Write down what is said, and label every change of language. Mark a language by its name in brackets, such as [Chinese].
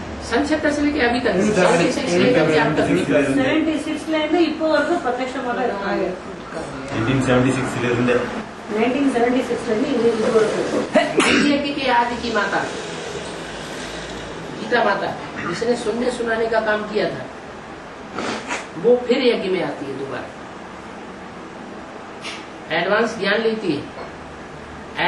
[Hindi] सन 76 से लेके अभी तक 76 से लेकर अब तक [Tamil] 76ல இருந்து இப்போ வரைக்கும் பிரத்யட்சமா தான் இருக்காங்க. 1976 இருந்து 1976ல இருந்து இது வரைக்கும் [Hindi] यज्ञ की आदि की माता गीता माता जिसने सुनने सुनाने का काम किया था, वो फिर यज्ञ में आती है दोबारा, एडवांस ज्ञान लेती है।